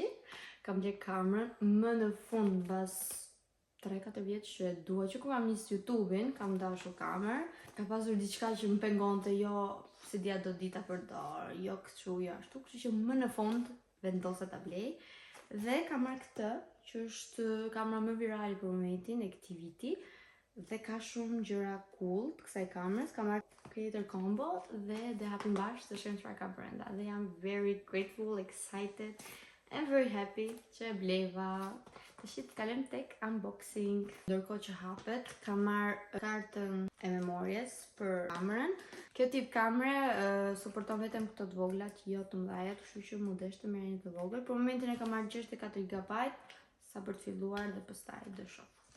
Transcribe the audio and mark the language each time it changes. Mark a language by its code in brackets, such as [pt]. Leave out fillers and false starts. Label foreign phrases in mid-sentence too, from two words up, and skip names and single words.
[sq] Kam blerë kamerën më në fund mbas 3-4 vjetë që e dua, që ku kam njësë YouTube-in, kam dashur kamerë, ka pasur diçka që më pengonte, jo se dia do dita përdor, jo kështu, jo ashtu, kështu që më në fund vendosa ta blej. Dhe kam marrë këtë, që është kamera më virale për momentin e këtij viti, dhe ka shumë gjëra cool të kësaj kamerës. Kam marrë Creator Combo dhe hapim bashkë të shohim çfarë ka brenda. Dhe jam [en] very grateful, excited and very happy [sq] që e bleva. Tashi të kalem tek unboxing. Ndërkohë që hapet, kam marrë kartën e memorjes për kamerën. Kjo tip kamere suporton vetëm këto të voglat, jo të mëdha, kështu që mu desh të merrni të vogël. Për momentin e kam marrë 64 GB, sa për të filluar dhe pastaj do shoh.